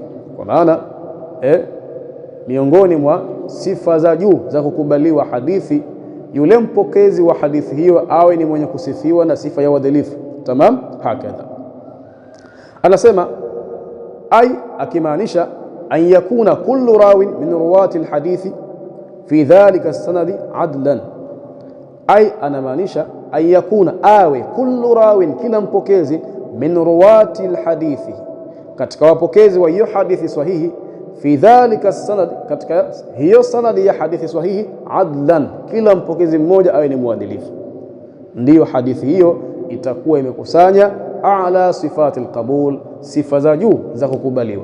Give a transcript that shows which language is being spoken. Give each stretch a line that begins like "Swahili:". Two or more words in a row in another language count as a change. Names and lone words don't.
Swahili: Kwa maana miongoni mwa sifa za juu za kukubaliwa hadithi, yule mpokezi wa hadithi hiyo awe ni mwenye kusifiwa na sifa ya uadilifu.
Arabic: تمام. هكذا. Anasema ay, akimaanisha أن يكون كل راو من رواة الحديث في ذلك السند عدلا. Ay, anamaanisha أن يكون, awe, كل راو,
Swahili: kila mpokezi,
Arabic: من رواة الحديث,
Swahili: katika wapokezi wa hiyo hadithi sahihi,
Arabic: في ذلك السند,
Swahili: katika hiyo sanadi ya hadithi sahihi, adlan, kila mpokezi mmoja awe ni muadilifu. Ndiyo hadithi hiyo itakuwa imekusanya
Arabic: أعلى صفات القبول,
Swahili: sifa za juu za kukubaliwa.